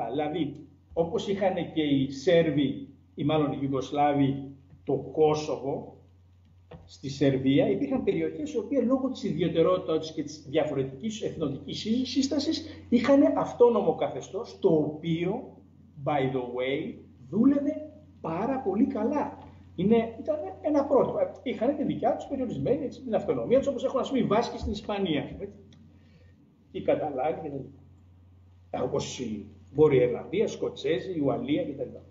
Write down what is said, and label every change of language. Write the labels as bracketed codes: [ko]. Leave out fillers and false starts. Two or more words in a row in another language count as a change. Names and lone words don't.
[el] Δηλαδή, όπως είχαν και οι Σέρβοι, ή μάλλον οι Ιουγκοσλάβοι, το Κόσοβο, στη Σερβία, υπήρχαν περιοχές οι οποίες λόγω της ιδιαιτερότητας και της διαφορετικής εθνοτικής σύστασης είχαν αυτόνομο καθεστώς, το οποίο, [en] by the way, [el] δούλευε πάρα πολύ καλά. Ήταν ένα πρότυπο. Είχαν τη δικιά τους περιορισμένη την αυτονομία τους, όπως έχουν ας πούμε οι Βάσκοι στην Ισπανία. Οι Καταλάνοι κτλ. Όπως η Βόρεια Ιρλανδία, Σκοτσέζοι, η Ουαλία κτλ.